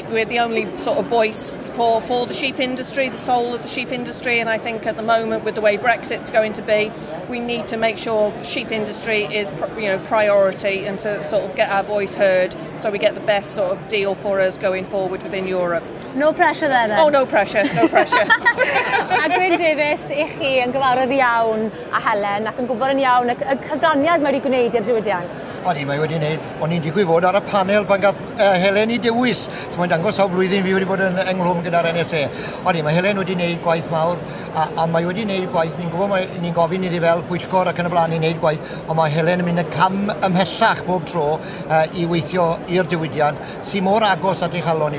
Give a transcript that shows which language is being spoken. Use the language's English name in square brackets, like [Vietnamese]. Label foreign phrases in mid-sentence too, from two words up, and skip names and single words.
[English] We're the only sort of voice for the sheep industry, the soul of the sheep industry, and I think at the moment with the way Brexit's going to be, we need to make sure sheep industry is priority and to sort of get our voice heard so we get the best sort of deal for us going forward within Europe. No pressure there then? Oh, no pressure, no pressure. [Welsh] A Gwyn Davies, i chi yn gyfarwydd iawn a Helen ac yn gwybod yn iawn y cyfraniad mae wedi gwneud i'r diwydiant. Odi, mae wedi gwneud, o'n i'n digwydd fod ar y panel pan gath Helen i dewis. So mae'n dangos sawl blwyddyn fi wedi bod yn ynghlwm gyda'r NSA. Odi, mae Helen wedi gwneud gwaith mawr a mae wedi gwneud gwaith, ni'n gwybod ni'n gofyn iddi fel pwyllgor ac yn y blaen i wneud gwaith, ond mae Helen yn mynd y cam ymhellach bob tro i weithio i'r diwydiant sy'n mor agos at ei chalon i.